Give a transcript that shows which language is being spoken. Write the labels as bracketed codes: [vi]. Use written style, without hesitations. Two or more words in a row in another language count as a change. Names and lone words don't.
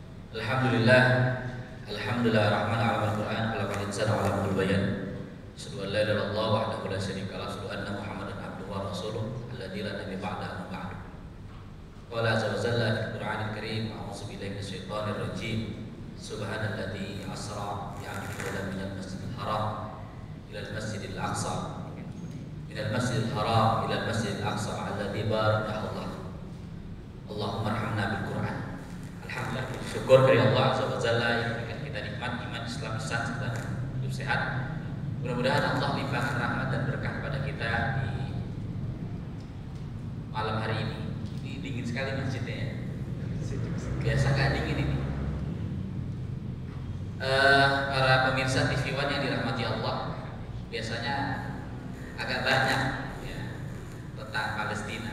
[ar] الحمد لله، الحمد لله رحمن علم القرآن خلق الإنسان وعلمه البيان. أشهد أن لا إله إلا الله وحده لا شريك له، أشهد أن محمدا عبده ورسوله الذي لا نبي بعده بعد. قال عز وجل في القرآن الكريم، أعوذ بالله من الشيطان الرجيم. سبحان الذي أسرى بعبده من المسجد الحرام إلى المسجد الأقصى. من المسجد الحرام إلى المسجد الأقصى الذي باركنا الله. اللهم ارحمنا بالقرآن. [id] Alhamdulillah, syukur dari Allah [ar] عز وجل [id] yang memberikan kita nikmat iman Islam Islam dan hidup sehat. Mudah-mudahan Allah limpahkan rahmat dan berkah kepada kita di malam hari ini. Ini dingin sekali masjidnya ya. Biasa nggak dingin ini. Para pemirsa TV One yang dirahmati Allah, biasanya agak banyak ya, tentang Palestina.